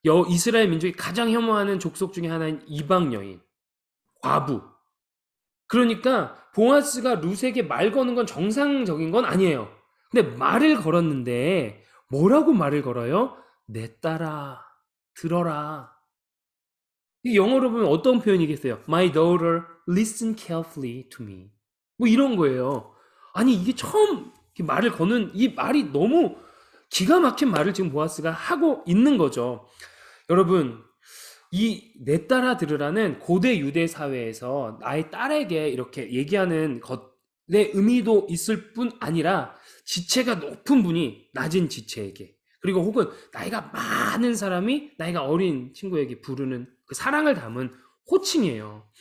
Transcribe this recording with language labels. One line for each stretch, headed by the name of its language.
Korean: 이스라엘 민족이 가장 혐오하는 족속 중에 하나인 이방 여인. 과부. 그러니까 보아스가 룻에게 말 거는 건 정상적인 건 아니에요. 근데 말을 걸었는데 뭐라고 말을 걸어요? 내 딸아 들어라. 이 영어로 보면 어떤 표현이겠어요?
English: My daughter, listen carefully to me.
Korean: 뭐 이런 거예요. 아니 이게 처음 말을 거는 이 말이 너무 기가 막힌 말을 지금 보아스가 하고 있는 거죠. 여러분 이 내 딸아 들으라는 고대 유대 사회에서 나의 딸에게 이렇게 얘기하는 것의 의미도 있을 뿐 아니라 지체가 높은 분이 낮은 지체에게 그리고 혹은 나이가 많은 사람이 나이가 어린 친구에게 부르는 그 사랑을 담은 호칭이에요.